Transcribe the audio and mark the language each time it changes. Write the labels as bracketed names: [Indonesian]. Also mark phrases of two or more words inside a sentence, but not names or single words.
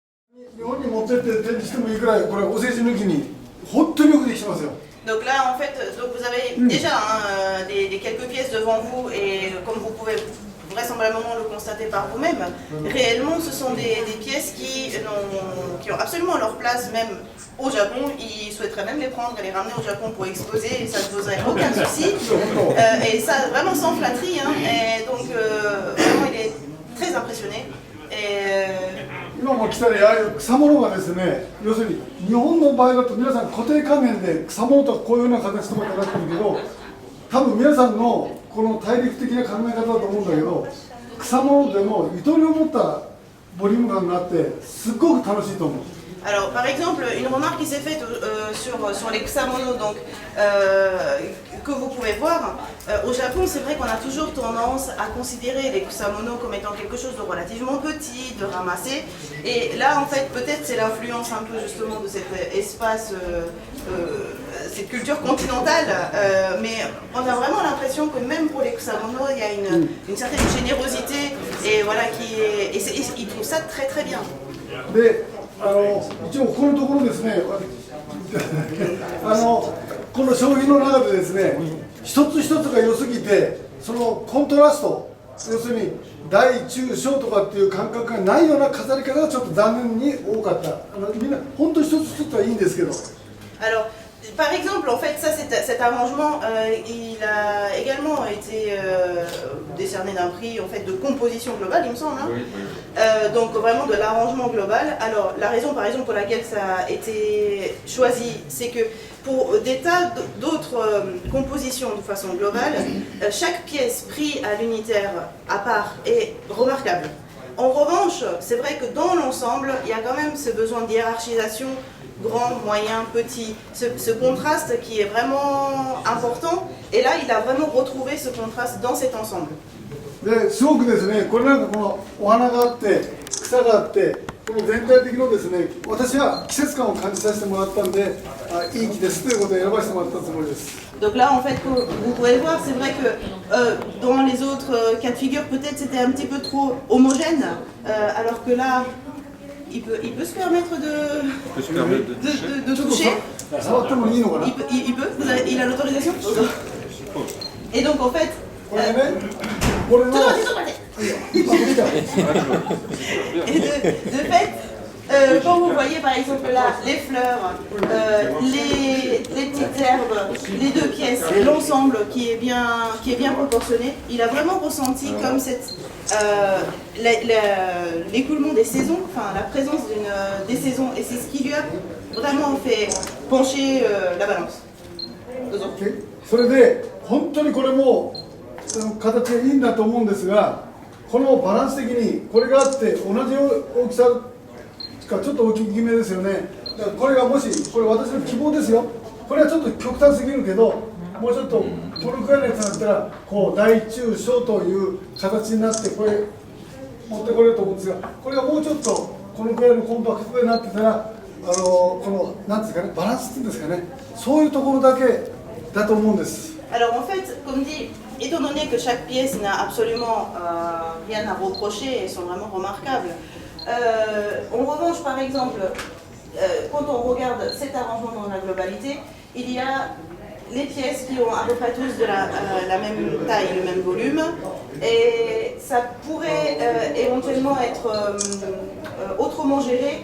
[French] Donc là, en fait, donc vous avez déjà des quelques pièces devant vous et comme vous pouvez vraisemblablement le constater par vous-même, réellement ce sont des pièces qui ont absolument leur place même au Japon. Ils souhaiteraient même les prendre et les ramener au Japon pour exposer et ça ne poserait aucun souci. Et ça vraiment sans flatterie. Hein. Et donc vraiment il est très impressionné. Et, [Japanese] 今も来たりああいう草物がですね、要するに日本の場合だと皆さん固定仮面で草物とかこういうような形とかってなってるけど、多分皆さんのこの大陸的な考え方だと思うんだけど、草物でもゆとりを持ったボリューム感があってすっごく楽しいと思う。 [French] Alors, par exemple, une remarque qui s'est faite sur les kusamono, donc, que vous pouvez voir, au Japon, c'est vrai qu'on a toujours tendance à considérer les kusamono comme étant quelque chose de relativement petit, de ramassé. Et là, en fait, peut-être c'est l'influence un peu justement de cet espace, cette culture continentale, mais on a vraiment l'impression que même pour les kusamono, il y a une certaine générosité, et voilà, ils trouvent ça très très bien. [Japanese] で一応ここのところですねこの商品の中でですね一つ一つが良すぎてそのコントラスト要するに大中小とかっていう感覚がないような飾り方がちょっと残念に多かったみんな本当に一つ一つはいいんですけど [French] Alors, par exemple, en fait, ça, cet arrangement, il a également été décerné d'un prix en fait, de composition globale, il me semble. Hein. Oui. Donc vraiment de l'arrangement global. Alors, la raison, par exemple, pour laquelle ça a été choisi, c'est que pour des tas d'autres compositions de façon globale, chaque pièce prise à l'unitaire à part est remarquable. En revanche, c'est vrai que dans l'ensemble, il y a quand même ce besoin de hiérarchisation grand, moyen, petit, ce contraste qui est vraiment important. Et là, il a vraiment retrouvé ce contraste dans cet ensemble. [Japanese] ですごくですね、これなんかこのお花があって草があってこの全体的のですね、私は季節感を感じさせてもらったんで、いい木ですということで選ばせてもらったつもりです。 [French] Donc là, en fait, vous pouvez le voir, c'est vrai que dans les autres cas de figure, peut-être c'était un petit peu trop homogène, alors que là, il peut se permettre de toucher. [Japanese] 触ってもいいのかな。 [French] Il peut, il a l'autorisation. Et donc, en fait, [Japanese] これね、これの。 [French] Et de fait, quand vous voyez par exemple là les fleurs, les petites herbes, les deux pièces, l'ensemble qui est bien proportionné, il a vraiment ressenti comme l'écoulement des saisons, enfin la présence des saisons, et c'est ce qui lui a vraiment fait pencher la balance. [Japanese] それで本当にこれも形がいいんだと思うんですが、このバランス的にこれがあって同じ大きさかちょっと大きめですよね。だからこれがもしこれ私の希望ですよ。これはちょっと極端すぎるけど、もうちょっとこのくらいのやつだったらこう大中小という形になってこれ持ってこれると思うんですが、これがもうちょっとこのくらいのコンパクトになってたらこのなんですかねバランスっていうんですかね、そういうところだけだと思うんです。 [French] Alors en fait, comme dit, étant donné que chaque pièce n'a absolument rien à reprocher et sont vraiment remarquables, en revanche, par exemple, quand on regarde cet arrangement dans la globalité, il y a les pièces qui ont à peu près tous de la même taille, le même volume, et ça pourrait éventuellement être autrement géré.